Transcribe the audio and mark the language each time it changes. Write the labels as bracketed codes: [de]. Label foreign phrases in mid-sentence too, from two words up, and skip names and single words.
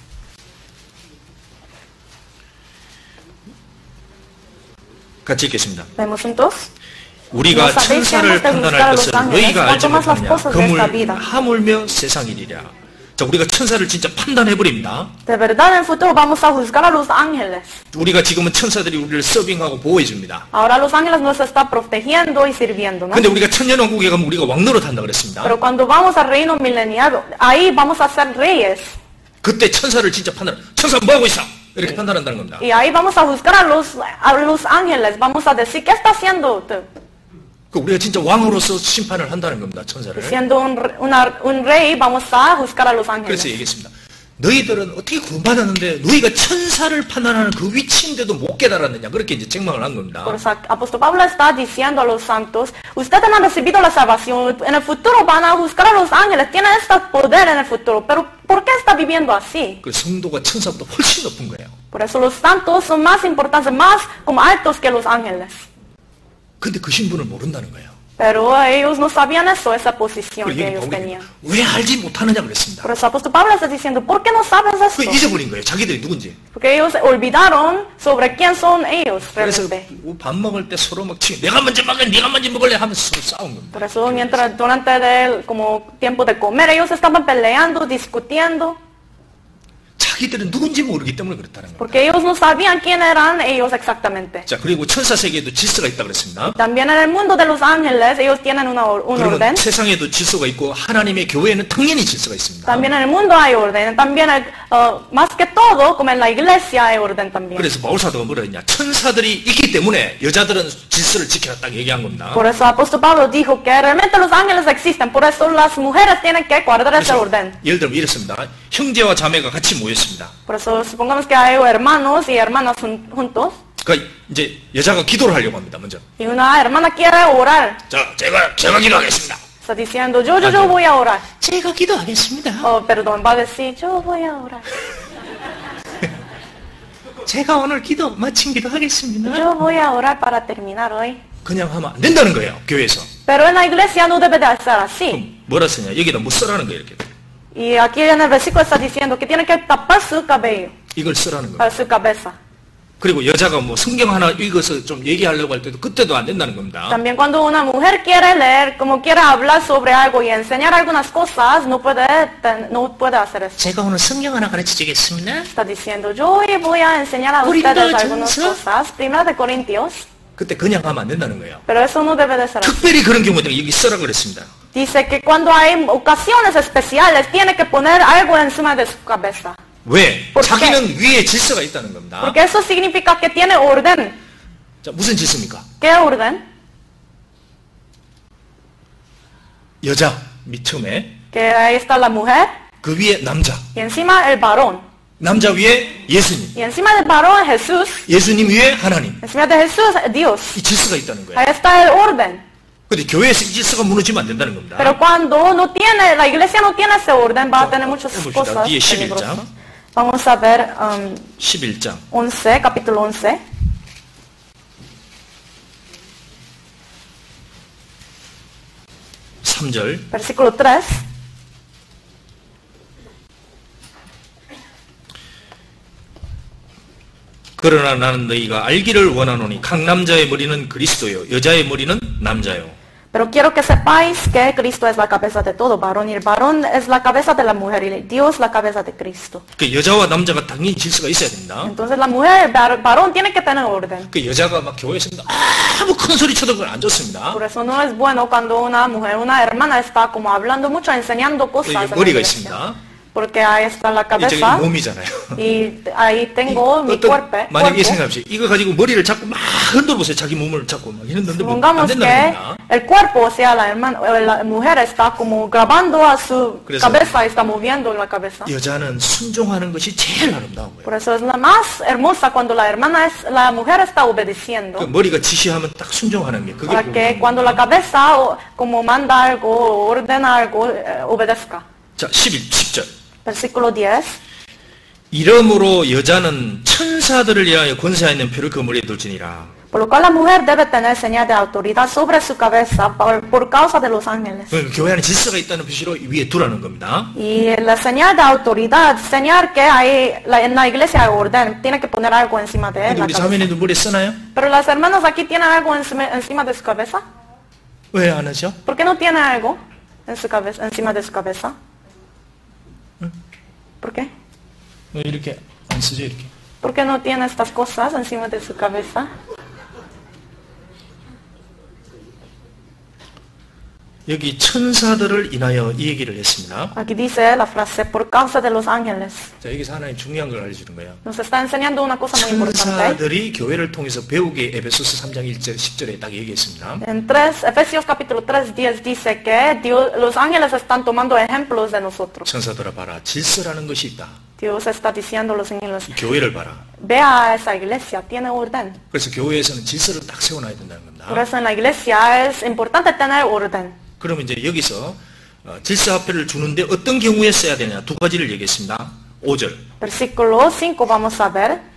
[ko] 같이 읽겠습니다. [es] Vemos juntos. [ko] 우리가 천사를 판단할 것을 너희가 알지 못하느냐. 그물 하물며 세상이리라. 자, 우리가 천사를 진짜 판단해버립니다. [es] De verdad en el futuro vamos a juzgar a los ángeles. [ko] 우리가 지금은 천사들이 우리를 서빙하고 보호해줍니다. [es] Ahora los ángeles nos están protegiendo y sirviendo, ¿no? [ko] 근데 우리가 천년왕국에 가면 우리가 왕노릇 한다 그랬습니다. [es] Pero cuando vamos al reino milenial, ahí vamos a ser reyes. [ko] 그때 천사를 진짜 천사 뭐하고 있어? 이렇게 판단한다는 겁니다. [es] Y ahí vamos a juzgar a los ángeles. Vamos a decir, ¿qué está haciendo tú? [ko] 우리가 진짜 왕으로서 심판을 한다는 겁니다. 천사를. [es] Siendo un rey, vamos a juzgar a los ángeles. [ko] 그래서 얘기했습니다. 너희들은 어떻게 구원받았는데 너희가 천사를 판단하는 그 위치인데도 못 깨달았느냐. 그렇게 이제 책망을 한 겁니다. [es] Por eso, apóstol Pablo está diciendo a los santos, ustedes han recibido la salvación, en el futuro van a juzgar a los ángeles, tienen este poder en el futuro, pero ¿por qué está viviendo así? [ko] 그 성도가 천사보다 훨씬 높은 거예요. [es] Por eso los santos son más importantes, más como altos que los ángeles. [ko] 근데 그 신분을 모른다는 거예요. [es] Pero ellos no sabían eso, esa posición que ellos tenían. [ko] 왜 알지 못하느냐 그랬습니다. [es] Por eso apóstol Pablo está diciendo, ¿por qué no sabes [ko] 그 [es] esto? [ko] 잊어버린 거예요. 자기들이 누군지. [es] Porque ellos olvidaron sobre quién son ellos [ko] 그래서 [es] realmente. [ko] 밥 먹을 때 서로 막 내가 먼저 먹을래, 네가 먼저 먹을래 하면서 서로 싸운 겁니다. [es] Por eso mientras durante como tiempo de comer ellos estaban peleando, discutiendo. [ko] 자기들은 누군지 모르기 때문에 그렇다는 겁니다. [es] Porque ellos no sabían quién eran ellos exactamente. [ko] 자, 그리고 천사 세계에도 질서가 있다고 그랬습니다. [es] También en el mundo de los ángeles ellos tienen un orden. [ko] 세상에도 질서가 있고 하나님의 교회에는 당연히 질서가 있습니다. [es] También en el mundo hay orden. También más que todo, como en la iglesia hay orden también. [ko] 그래서 바울사도가 뭐라 했냐? 천사들이 있기 때문에 여자들은 질서를 지켜라 딱 얘기한 겁니다. [es] Por eso apóstol Pablo dijo que realmente los ángeles existen. Por eso las mujeres tienen que guardar ese orden. [ko] 예를 들면 이렇습니다. 형제와 자매가 같이 모였습니다. [es] Por eso supongamos que hay hermanos y hermanas juntos. [ko] 그러니까 이제 여자가 기도를 하려고 합니다. 먼저. [es] Y una hermana quiere orar. [ko] 자, 제가 기도하겠습니다. [es] Está diciendo, yo voy a orar. [ko] 제가 기도하겠습니다. [es] Oh, perdón, va a decir, yo voy a orar. [ko] 제가 오늘 마친 기도하겠습니다. [es] Yo voy a orar para terminar hoy. [ko] 그냥 하면 안 된다는 거예요. 교회에서. [es] Pero en la iglesia no debe de ser así. [ko] 뭐라 쓰냐? 여기다 뭐 쓰라는 거예요. 이렇게. [es] Y aquí en el versículo está diciendo que tiene que tapar su cabello. [ko] 이걸 쓰라는 거예요. [es] Para su cabeza. [ko] 그리고 여자가 뭐 성경 하나 읽어서 좀 얘기하려고 할 때도 그때도 안 된다는 겁니다. [es] También cuando una mujer quiere leer, como quiere hablar sobre algo y enseñar algunas cosas, no puede hacer eso. [ko] 제가 오늘 성경 하나 가르쳐 주겠습니다. [es] Está diciendo, yo hoy voy a enseñar a ustedes algunas cosas. Primera de Corintios. [ko] 그때 그냥 하면 안 된다는 거예요. [es] Pero eso no debe de ser así. [ko] 특별히 그런 경우는 여기 쓰라고 그랬습니다. [es] Dice que cuando hay ocasiones especiales, tiene que poner algo encima de su cabeza. [ko] 왜? 자기는 위에 질서가 있다는 겁니다. [es] Porque eso significa que tiene orden. [ko] 자, 무슨 질서입니까? [es] ¿Qué orden? [ko] 여자 밑 처음에 [es] Que ahí está la mujer. [ko] 그 위에 남자. [es] Y encima el varón. [ko] 남자 위에 예수님. [es] Y encima del varón Jesús. [ko] 예수님 위에 하나님. [es] Encima de Jesús Dios. [ko] 이 질서가 있다는 거예요. [es] Ahí está el orden. [ko] 근데 교회에서 이 질서가 무너지면 안 된다는 겁니다. [es] Pero cuando no tiene, la iglesia no tiene ese orden, va a tener muchas cosas [ko] 뒤에 [es] peligrosas. [ko] 11장. [es] Vamos a ver [ko] 11장. [es] 11, capítulo 11. Versículo 3. [ko] 그러나 나는 너희가 알기를 원하노니 각 남자의 머리는 그리스도요 여자의 머리는 남자요. [es] Pero quiero que sepáis que Cristo es la cabeza de todo varón y el varón es la cabeza de la mujer y Dios la cabeza de Cristo. [ko] 그 여자와 남자가 당연히 질서가 있어야 된다. [es] Entonces la mujer, el varón tiene que tener orden. [ko] 그 여자가 막 교회에서 아무 큰 소리 쳐도 그건 안 좋습니다. [es] Por eso no es bueno cuando una mujer, una hermana está como hablando mucho, enseñando cosas. [ko] 머리가 있습니다. [es] Porque ahí está la cabeza. [ko] 몸이잖아요. [es] Y ahí tengo mi cuerpo. [ko] 만약에 생각합시다. 이거 가지고 머리를 자꾸 막 흔들어 보세요. 자기 몸을 자꾸 막 흔들는데 안 된다는 겁니다. [es] El cuerpo, o sea, la mujer está como grabando a su cabeza, está moviendo la cabeza. [ko] 여자는 순종하는 것이 제일 아름다운 거예요. [es] Por eso es la más hermosa cuando la mujer está obedeciendo. [ko] 그 머리가 지시하면 딱 순종하는 게 그게. [es] Para que cuando la cabeza como manda algo, ordena algo, obedezca. [ko] 자, 10절. [es] Versículo 10. [ko] 이러므로 여자는 천사들을 위하여 권세하 있는 표를 그 머리에 둘지니라. [es] Por lo cual la mujer debe tener señal de autoridad sobre su cabeza por causa de los ángeles. [ko] 교회 안에 질서가 있다는 표시로 위에 두라는 겁니다. [es] Y la señal de autoridad, señal que en la iglesia hay orden, tiene que poner algo encima de [ko] 근데 [es] la [ko] 우리 [es] cabeza. [ko] 자매님들 머리에 쓰나요? [es] Pero las hermanas aquí tienen algo encima de su cabeza. [ko] 왜 안 하죠? [es] ¿Por qué no tiene algo en su cabeza, encima de su cabeza? ¿Por qué? [ko] 이렇게 안 쓰죠, 이렇게. [es] ¿Por qué no tiene estas cosas encima de su cabeza? [ko] 여기 천사들을 인하여 이 얘기를 했습니다. [es] Aquí dice la frase, por causa de los ángeles. [ko] 자, 여기서 하나님 중요한 걸 알려주는 거예요. [es] Nos está enseñando una cosa muy importante. [ko] 천사들이 교회를 통해서 배우게 에베소서 3장 1절 10절에 딱 얘기했습니다. [es] En Efesios capítulo 3, 10 dice que los ángeles están tomando ejemplos de nosotros. [ko] 천사들아 봐라. 질서라는 것이 있다. [es] Dios está diciendo a los ángeles, [ko] 이 교회를 봐라. [es] vea a esa iglesia, tiene orden. [ko] 그래서 교회에서는 질서를 딱 세워놔야 된다는 겁니다. [es] Por eso en la iglesia es importante tener orden. [ko] 그러면 이제 여기서 질서화폐를 주는데 어떤 경우에 써야 되냐 두 가지를 얘기했습니다. 5절. [es] Versículo 5 vamos a ver.